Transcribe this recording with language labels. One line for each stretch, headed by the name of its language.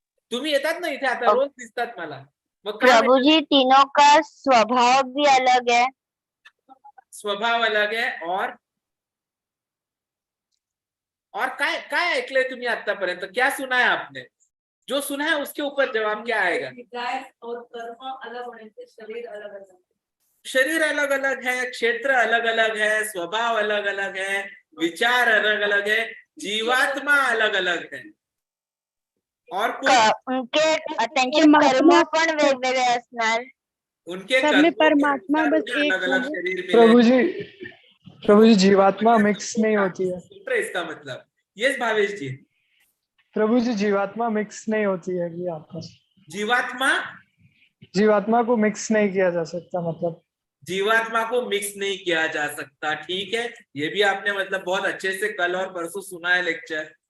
Marathi: तुम्ही येतात ना इथे आता रोज दिसतात मला, मग
Hindi: प्रभु जी तीनों का स्वभाव भी अलग है। स्वभाव अलग है।
Marathi: और काय काय ऐकलंय तुम्ही आतापर्यंत?
Hindi: क्या सुना है आपने? जो सुना है उसके ऊपर जवाब क्या आएगा? और कर्म अलग होने से शरीर अलग अलग, शरीर अलग अलग है, क्षेत्र अलग अलग है, स्वभाव अलग अलग है, विचार अलग अलग है, जीवात्मा अलग अलग है। और
Marathi: उनके त्यांचे कर्म पण वेगवेगळे असणार।
Hindi: उनके सब में परमात्मा बस एक अलग अलग है। शरीर प्रभु जी जीवात्मा मिक्स नहीं होती है। इसका मतलब यस भावेश जी, प्रभु जी जीवात्मा मिक्स नहीं होती है कि आपस जीवात्मा को मिक्स नहीं किया जा सकता, मतलब जीवात्मा को मिक्स नहीं किया जा सकता ठीक है। ये भी आपने मतलब बहुत अच्छे से कल और परसों सुना है लेक्चर।